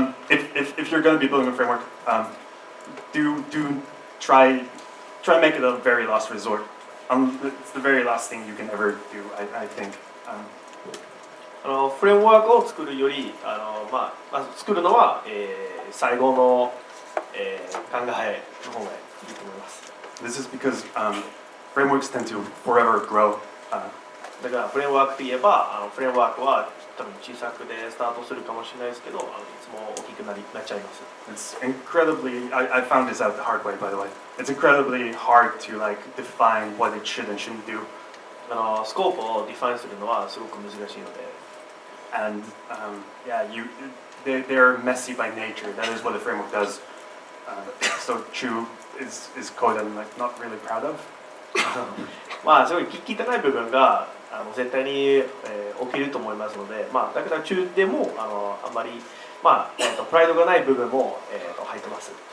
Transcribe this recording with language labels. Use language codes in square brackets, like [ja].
[en] If you're going to be building a framework, do try make it a very last resort. It's the very last thing you can ever do, I think. [ja] フレームワークを作るより作るのは、最後の、考えの方がいいと思います。 [en] This is because frameworks tend to forever grow. [ja] だからフレームワークといえばフレームワークは多分小さくでスタートするかもしれないですけどいつも大きくなっちゃいます。 [en] It's incredibly. I found this out the hard way, by the way. It's incredibly hard to like define what it should and shouldn't do. [ja] スコープをディファインするのはすごく難しいので。 [en] And yeah, they're messy by nature. That is what a framework does. So Chu is code I'm like not really proud of. [ja] すごい危機高い部分が絶対に、起きると思いますので、だから中でもあんまりプライドがない部分も、入ってます。